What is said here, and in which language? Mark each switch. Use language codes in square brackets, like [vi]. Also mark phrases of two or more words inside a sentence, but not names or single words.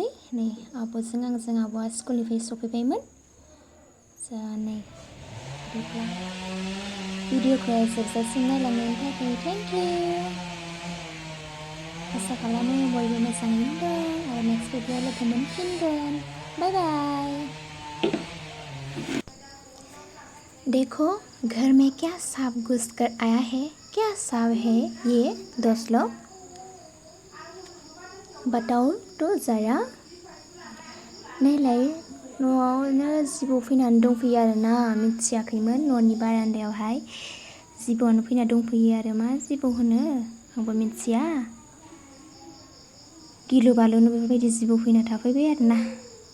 [brx] नै आब'जों आंजों आब'आ स्कुलनिफ्राय सफैबायमोन। जा नै भिडिअखौ जोबजासिम नायलांनायनि थाखाय [en] thank you. [brx] आसा खालामो बयबो मोजाङैनो दं आरो नेक्स्ट भिडिअआव लोगो मोनफिनगोन। बाय बाय। [hi] देखो घर में क्या सांप घुस कर आया है। क्या सांप है ये दोस्त लोग, बताओ तो जरा। [brx] नायलाय न'आवनो जिबौ फैनानै दंफैयो आरोना, मिथियाखैमोन न'नि बारान्दायावहाय जिबौआनो फैना दंफैयो आरो मा जिबौ होनो आंबो मिथिया। गिलु बालुनो बेफोरबायदि जिबौ फैना थाफैबाय आरोना।